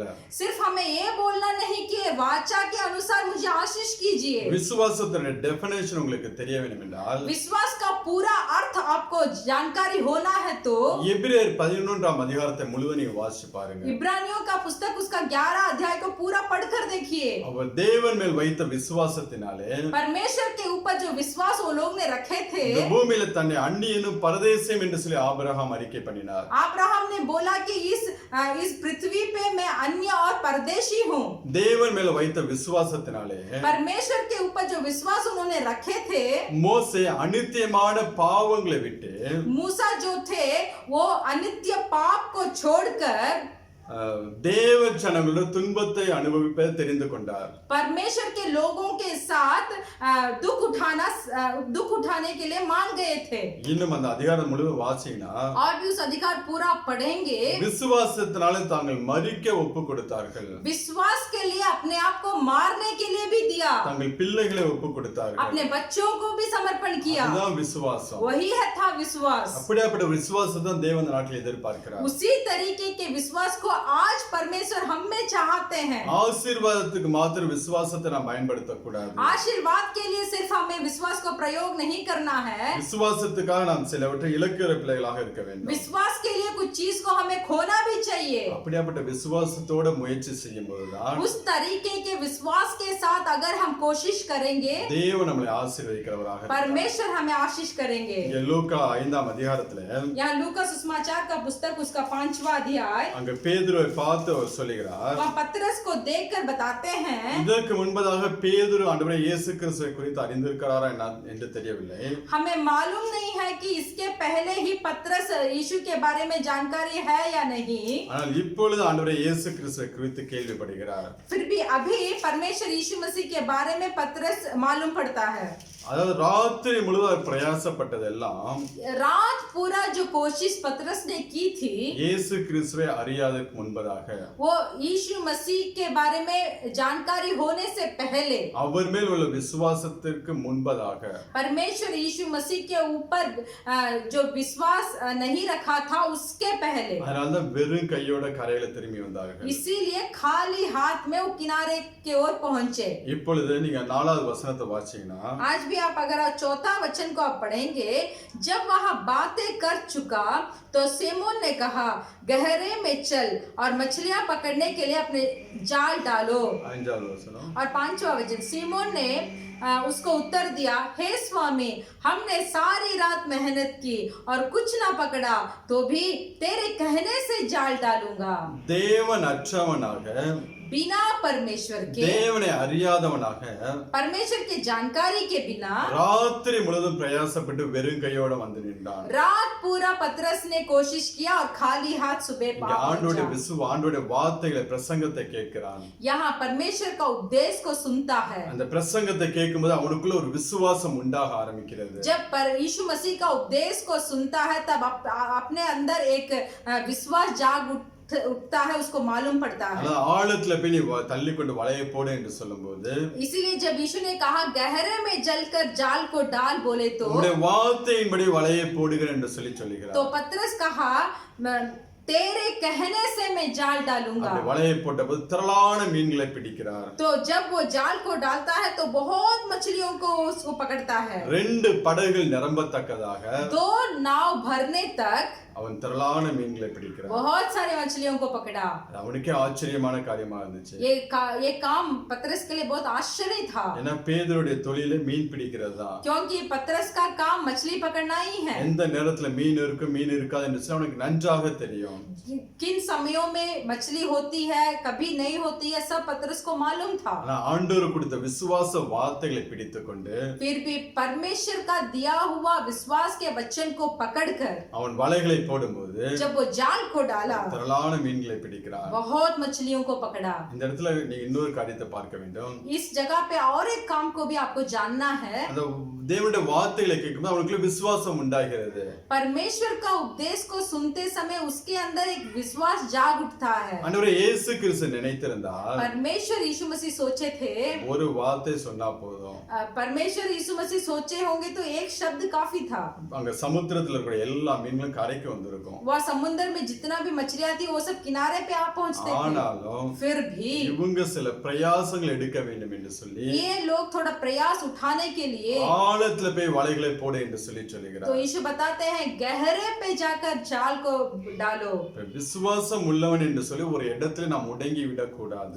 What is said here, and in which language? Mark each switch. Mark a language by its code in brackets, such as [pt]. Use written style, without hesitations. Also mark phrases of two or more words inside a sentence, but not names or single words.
[hi] सिर्फ हमें ये बोलना नहीं कि वाचा के अनुसार मुझे आशीष कीजिए। [ta] விசுவாசத்தோட டெஃபினேஷன் உங்களுக்கு தெரிய வேண்டும் என்றால் [hi] विश्वास का पूरा अर्थ आपको जानकारी होना है तो [ta] எபிரேயர் 11ஆம் அதிகாரத்தை முழுவதும் நீங்க வாசிச்சு பாருங்க। [hi] इब्रानियों का पुस्तक उसका 11 अध्याय को पूरा पढ़कर देखिए। [ta] அவர் தேவன் மேல் வைத்த விசுவாசத்தினாலே [hi] परमेश्वर के ऊपर जो विश्वास वो लोग ने रखे थे [ta] இந்த பூமியில தன்னை அந்நியனும் பரதேசியும் என்று சொல்லி ஆபிரகாம் அறிக்கை பண்ணினார்। [hi] अब्राहम ने बोला कि इस पृथ्वी पे मैं अन्य और परदेशी हूँ। [ta] தேவன் மேல வைத்த விசுவாசத்தினாலே [hi] परमेश्वर के ऊपर जो विश्वास उन्होंने रखे थे [ta] மோசே அநித்தியமான பாவங்களை விட்டு [hi] मूसा जो थे वो अनित्य पाप को छोड़कर [ta] தேவ ஜனங்களோட துன்பத்தை அனுபவிப்பதை தெரிந்து கொண்டார்। [hi] परमेश्वर के लोगों के साथ दुख उठाने के लिए मान गए थे। [ta] இன்னும் அந்த அதிகாரம் முழுவதும் வாசிங்கன்னா [hi] और भी उस अधिकार पूरा पढ़ेंगे। [ta] விசுவாசத்தினாலே தாங்கள் மரிக்க ஒப்பு கொடுத்தார்கள்। [hi] विश्वास के लिए अपने आप को मारने के लिए भी दिया। [ta] தங்கள் பிள்ளைகளை ஒப்பு கொடுத்தார்கள்। [hi] अपने बच्चों को भी समर्पण किया। [ta] அதுதான் விசுவாசம்। [hi] वही है था विश्वास। [ta] அப்படியாப்பட்ட விசுவாசத்தை தேவன் இந்த நாட்டில் எதிர்பார்க்கிறார்। [hi] उसी तरीके के विश्वास को आज परमेश्वर हम में चाहते हैं। [ta] ஆசீர்வாதத்துக்கு மாத்திரம் விசுவாசத்தை நாம் பயன்படுத்த கூடாது। [hi] आशीर्वाद के लिए सिर्फ हमें विश्वास को प्रयोग नहीं करना है। [ta] விசுவாசத்துக்காக நாம் சிலவற்றை இழக்கிற பிள்ளைகளாக இருக்க வேண்டும்। [hi] विश्वास के लिए कुछ चीज को हमें खोना भी चाहिए। [ta] அப்படியாப்பட்ட விசுவாசத்தோட முயற்சி செய்யும் போதுதான் [hi] उस तरीके के विश्वास के साथ अगर हम कोशिश करेंगे [ta] தேவன் நம்மை ஆசீர்வதிக்கிறவராக இருப்பார்। [hi] परमेश्वर हमें आशीष करेंगे। [ta] இங்க லூக்கா 5ஆம் அதிகாரத்துல [hi] यहाँ लूका सुसमाचार का पुस्तक उसका 5वां अध्याय [ta] அங்க பேதுருவை பார்த்து அவர் சொல்லுகிறார்। [hi] वहाँ पतरस को देखकर बताते हैं [ta] இதற்கு முன்பதாக பேதுரு ஆண்டவரே இயேசு கிறிஸ்துவை குறித்து அறிந்திருக்கிறாரா என்று தெரியவில்லை। [hi] हमें मालूम नहीं है कि इसके पहले ही पतरस यीशु के बारे में जानकारी है या नहीं। [ta] ஆனால் இப்பொழுது ஆண்டவரே இயேசு கிறிஸ்துவை குறித்து கேள்விப்படுகிறார்। [hi] फिर भी अभी परमेश्वर यीशु मसीह के बारे में पतरस मालूम पड़ता है। [ta] அதாவது ராத்திரி முழுவதும் பிரயாசப்பட்டதெல்லாம் [hi] रात पूरा जो कोशिश पतरस ने की थी [ta] இயேசு கிறிஸ்துவை அறியாதற்கு முன்பதாக [hi] वो यीशु मसीह के बारे में जानकारी होने से पहले [ta] அவர் மேல் உள்ள விசுவாசத்திற்கு முன்பதாக [hi] परमेश्वर यीशु मसीह के ऊपर जो विश्वास नहीं रखा था उसके पहले [ta] அதனாலதான் வெறும் கையோட கரையில திரும்பி வந்தார்கள்। [hi] इसीलिए खाली हाथ में वो किनारे की ओर पहुंचे। [ta] இப்பொழுது நீங்க 4வது வசனத்தை வாசிச்சீங்கன்னா [hi] आज भी आप अगर चौथा वचन को आप पढ़ेंगे, जब वह बातें कर चुका तो सिमोन ने कहा गहरे में चल और मछलियां पकड़ने के लिए अपने जाल डालो। [ta] 5வது வசனம் [hi] और 5वां वचन, सिमोन ने उसको उत्तर दिया, हे स्वामी हमने सारी रात मेहनत की और कुछ ना पकड़ा, तो भी तेरे कहने से जाल डालूंगा। [ta] தேவன் அற்றவனாக [hi] बिना परमेश्वर के, [ta] தேவனை அறியாதவனாக [hi] परमेश्वर की जानकारी के बिना [ta] ராத்திரி முழுவதும் பிரயாசப்பட்டு வெறும் கையோட வந்து நின்றான்। [hi] रात पूरा पतरस ने कोशिश किया और खाली हाथ सुबह [ta] ஆண்டோட [hi] पहुंचा। [ta] ஆண்டோட வார்த்தைகளை பிரசங்கத்தை கேட்கிறான்। [hi] यहाँ परमेश्वर का उपदेश को सुनता है। [ta] அந்த பிரசங்கத்தை கேட்கும்போது அவனுக்குள்ள ஒரு விசுவாசம் உண்டாக ஆரம்பிக்கிறது। [hi] जब यीशु मसीह का उपदेश को सुनता है तब अपने अंदर एक विश्वास जाग उठता है, उसको मालूम पड़ता है। [ta] ஆழத்துல போய் நீ தள்ளி கொண்டு வலையை போடு என்று சொல்லும்போது [hi] इसीलिए जब यीशु ने कहा गहरे में जलकर जाल को डाल बोले तो [ta] உம்முடைய வார்த்தையின்படி வலையை போடுகிறேன் என்று சொல்லுகிறார்। [hi] तो पतरस कहा तेरे कहने से मैं जाल डालूंगा। [ta] அப்படி வலையை போட்டபோது திரளான மீன்களை பிடிக்கிறார்। [hi] तो जब वो जाल को डालता है तो बहुत मछलियों को उसको पकड़ता है। [ta] 2 படகுகள் நிரம்பத்தக்கதாக [hi] 2 नाव भरने तक [ta] அவன் திரளான மீன்களை பிடிக்கிறான்। [hi] बहुत सारे मछलियों को पकड़ा। [ta] அவனுக்கே ஆச்சரியமான காரியமா இருந்துச்சு। [hi] ये काम पतरस के लिए बहुत आश्चर्य था, [ta] ஏன்னா பேதுருடைய தொழிலே மீன் பிடிக்கிறது தான்। [hi] क्योंकि पतरस का काम मछली पकड़ना ही है। [ta] எந்த நேரத்துல மீன் இருக்கு மீன் இருக்காது என்று அவனுக்கு நன்றாக தெரியும்। [hi] किन समयों में मछली होती है कभी नहीं होती है सब पतरस को मालूम था। [ta] ஆனா ஆண்டவர் கொடுத்த விசுவாச வார்த்தைகளை பிடித்துக்கொண்டு [hi] फिर भी परमेश्वर का दिया हुआ विश्वास के वचन को पकड़कर [ta] அவன் वலைகளை போடும்போது [hi] जब वो जाल को डाला [ta] திரளான மீன்களை பிடிக்கிறான்। [hi] बहुत मछलियों को पकड़ा। [ta] இந்த இடத்துல நீ இன்னொரு காரியத்தை பார்க்க வேண்டும்। [hi] इस जगह पे और एक काम को भी आपको जानना है। [ta] அந்த தேவனுடைய வார்த்தைகளை கேட்கும்போது அவனுக்குள்ள விசுவாசம் உண்டாகிறது। [hi] परमेश्वर का उपदेश को सुनते समय उसके अंदर एक विश्वास जाग उठता है। [ta] ஆண்டவரே இயேசு கிறிஸ்து நினைத்திருந்தால் [hi] परमेश्वर यीशु मसीह सोचे थे, [ta] ஒரு வார்த்தை சொன்னா போதும், [hi] परमेश्वर यीशु मसीह सोचे होंगे तो एक शब्द काफी था। [ta] அங்க சமுத்திரத்துல இருக்கிற எல்லா மீன்களும் கரைக்கு வந்திருக்கும்। [hi] वह समुद्र में जितना भी मछलियां थी वो सब किनारे पे आ पहुंचते थे। [ta] ஆனாலும் [hi] फिर भी [ta] இவங்க சில பிரயாசங்கள் எடுக்க வேண்டும் என்று சொல்லி [hi] ये लोग थोड़ा प्रयास उठाने के लिए [ta] ஆழத்துல போய் வலைகளை போடு என்று சொல்லுகிறார்। [hi] तो यीशु बताते हैं गहरे पे जाकर जाल को डालो। [ta] விசுவாசம் உள்ளவன் என்று சொல்லி ஒரு இடத்துல நாம் முடங்கி விடக்கூடாது।